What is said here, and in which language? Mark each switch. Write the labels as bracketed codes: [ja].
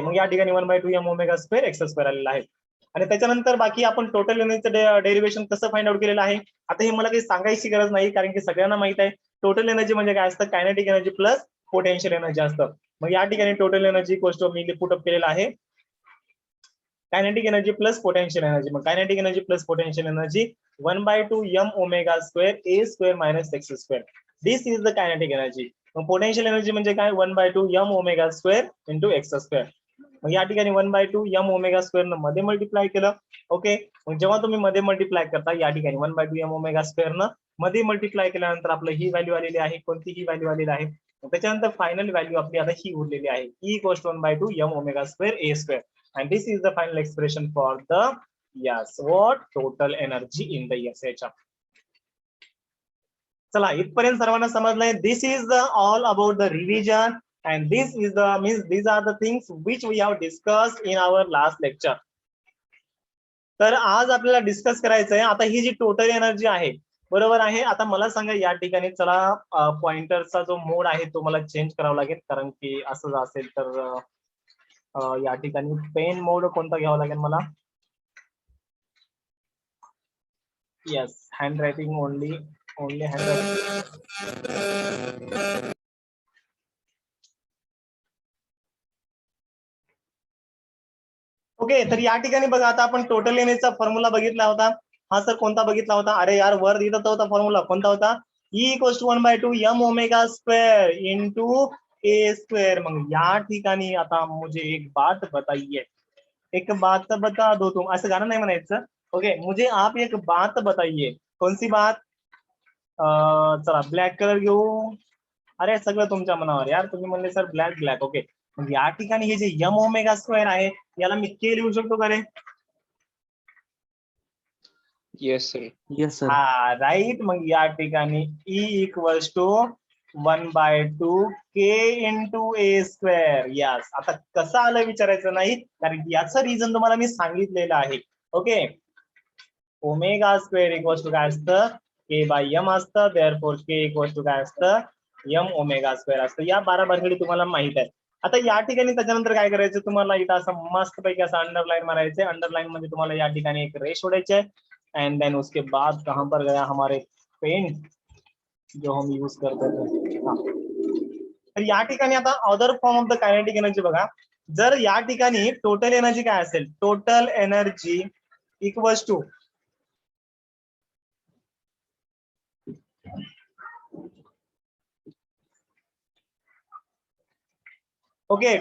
[mr] मग या ठिकाणी 1/2 M omega square x square आलेला आहे. आणि त्याच्यानंतर बाकी आपण टोटल एनर्जीचं डेरिवेशन कसं फाइंड आउट केलेलं आहे. आता हे मला काही सांगायची गरज नाही, कारण की सगळ्यांना माहित आहे टोटल एनर्जी म्हणजे काय असतं, kinetic energy plus potential energy असतं. मग या ठिकाणी total energy equals मी put up केलेला आहे kinetic energy plus potential energy. मग kinetic energy plus potential energy 1/2 M omega square A square minus x square. [en] This is the kinetic energy. [mr] मग potential energy म्हणजे काय? 1/2 M omega square into x square. मग या ठिकाणी 1/2 M omega square न मध्ये multiply केलं. ओके. मग जेव्हा तुम्ही मध्ये मल्टिप्लाय करता या ठिकाणी 1/2 एम ओमेगा स्क्वेअर न मध्ये मल्टिप्लाय केल्यानंतर आपलं ही व्हॅल्यू आलेली आहे. कोणती ही व्हॅल्यू आलेली आहे? त्याच्यानंतर फायनल व्हॅल्यू आपली आता ही उरलेली आहे. E equals to 1/2 M omega square A square. [en] And this is the final expression for the total energy in the SHR. [mr] चला इथपर्यंत सर्वांना समजलंय. [en] This is all about the revision and this is the means these are the things which we have discussed in our last lecture. [mr] तर आज आपल्याला discuss करायचं आहे आता ही जी total energy आहे, बरोबर आहे. आता मला सांगा या ठिकाणी चला पॉइंटरचा जो मोड आहे तो मला चेंज करावा लागेल, कारण की असं असेल तर या ठिकाणी पेन मोड कोणता घ्यावा लागेल मला? [en] Yes, handwriting only handwriting. [mr] Okay. तर या ठिकाणी बघा आता आपण टोटल एनर्जीचा फॉर्म्युला बघितला होता. हा सर कोणता बघितला होता? अरे यार वर दिला होता फॉर्म्युला, कोणता होता? E equals to 1/2 M omega square into A square. मग या ठिकाणी आता [hi] मुझे एक बात बताइए, एक बात बता दो तुम, [mr] असं गाणं नाही म्हणायचं. ओके. [hi] मुझे आप एक बात बताइए. [mr] कोणती बात? चला ब्लॅक कलर घेऊ. अरे सगळं तुमच्या मनावर यार, तुम्ही म्हणले सर ब्लॅक. ओके. मग या ठिकाणी हे जे एम ओमेगा स्क्वेअर आहे याला मी के लिहू शकतो का रे? [en] Yes sir. Yes sir. [mr] हा राईट. मग या ठिकाणी E equals to 1/2 K into A square. [en] Yes. [mr] आता कसं आलं विचारायचं नाही, कारण याचं रिझन तुम्हाला मी सांगितलेलं आहे. Okay. Omega square equals to काय असतं? के बाय एम असतं. देअरफॉर के इक्वल्स टू काय असतं? एम ओमेगा स्क्वेअर असतं. या 12 भानगडी तुम्हाला माहित आहे. आता या ठिकाणी त्याच्यानंतर काय करायचं तुम्हाला, इथं असं मस्त पैकी असं अंडरलाईन मारायचं. अंडरलाईन मध्ये तुम्हाला या ठिकाणी एक रेश ओढायचे एंड देन [hi] उसके बाद कहां पर गया हमारे पेन जो हम यूज करते थे. [mr] तर या ठिकाणी आता other form of the kinetic energy बघा. जर या ठिकाणी टोटल एनर्जी काय असेल? [en] Total energy equals to okay.